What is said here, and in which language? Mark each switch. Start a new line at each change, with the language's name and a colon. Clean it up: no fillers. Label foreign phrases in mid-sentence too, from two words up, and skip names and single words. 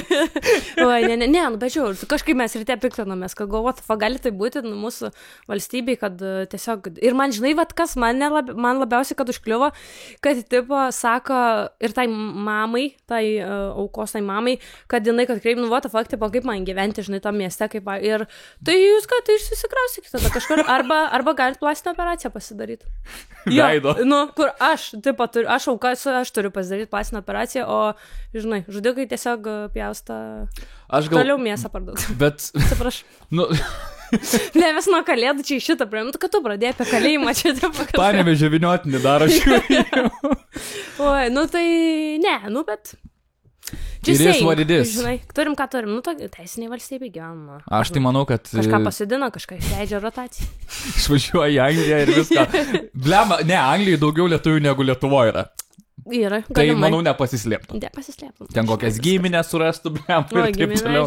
Lithuanian: Oi, ne, bet žiūrėjau, kažkaip mes ryte piktinomės, kad galvot, gali tai būti mūsų valstybei, kad tiesiog, ir man žinai, vat, kas man labiausiai, kad užkliuvo, kad tipo sako ir tai mamai, tai aukos tai mamai, kad jinai, kad kreip,
English: what the fuck,
Lithuanian: tipo, kaip man gyventi, žinai, tam mieste, kaip, ir tai jūs ką, tai išsikrausykite tada kažkur, arba galite plastinę operaciją pasidaryti. Veido. Kur aš, tipo, aš aukas, aš turiu pasidaryti plastinę operaciją, o žinai, žudikai tiesiog pjausta toliau mėsą parduoti. Bet... Atsiprašau. Nu... Ne, vis nuo kalėdų čia iš šitą praėjom, kad tu pradėjai apie kalėjimą čia. Panevėžio vyniotinį daro šiuo. Oi, nu tai ne, nu bet...
English: It is what it is.
Lithuanian: Žinai, turim ką turim, nu teisiniai valstybei gyvenama. Aš tai manau, kad... Kažką pasidina, kažką išleidžia rotaciją. Išvažiuoja į Angliją ir viską. Blema, ne, Anglijai daugiau lietuvių negu Lietuvoje yra. Yra, tai, manau, nepasislėptum. Nepasislėptum. Ten kokias giminės surastų, blem, ir taip toliau.